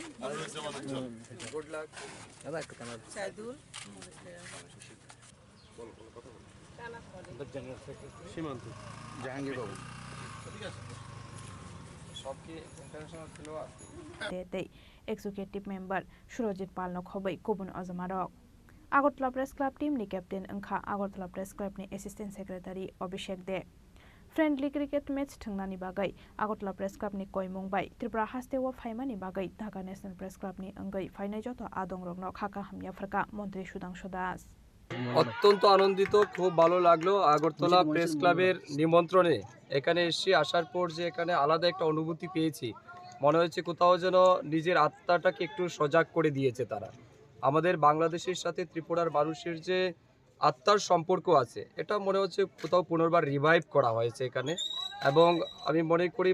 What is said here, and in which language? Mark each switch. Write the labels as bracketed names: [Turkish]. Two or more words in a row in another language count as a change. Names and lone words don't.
[English] Good luck. Sadul. Shimant. Jahangir Babu. Executive member [Kok Borok] Surojit Palno Khobai Kobun Azamarok Agartala Press Club team ni captain Angkha Agartala Press Club ni [English] assistant secretary [Kok Borok] Abhishek De. [English] Friendly cricket match [Kok Borok] thangnani bagai Agartala Press Club ni koimung bai Tripura hastewa phaimani bagai Dhaka National Press Club ni angai phainai joto adongrokno khaka hamya pharka মন্ত্রী সুধাংশু দাস [Bangla] অত্যন্ত আনন্দিত খুব ভালো লাগলো আগরতলা প্রেস ক্লাবের নিমন্ত্রণে এখানে এসে আসার পর যে এখানে আলাদা একটা অনুভূতি পেয়েছি মনে হচ্ছে কোথাও যেন নিজের আত্মাটাকে একটু সজাগ করে দিয়েছে তারা আমাদের বাংলাদেশের সাথে ত্রিপুরার মানুষের যে আত্মার সম্পর্ক আছে এটা মনে হচ্ছে কোথাও পুনর্বার রিভাইভ করা হয়েছে এখানে এবং আমি মনে করি